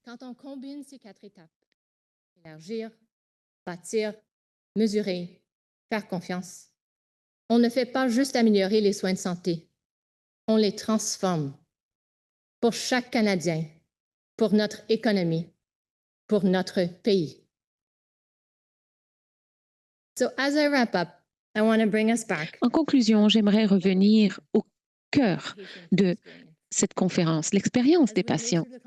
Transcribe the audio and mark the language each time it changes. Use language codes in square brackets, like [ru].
[fr] Quand on combine ces 4 étapes, élargir, bâtir, mesurer, faire confiance, on ne fait pas juste améliorer les soins de santé, on les transforme pour chaque Canadien, pour notre économie, pour notre pays. [en] So as I wrap up, I want to bring us back. [fr] En conclusion, j'aimerais revenir au cœur de cette conférence, l'expérience des patients.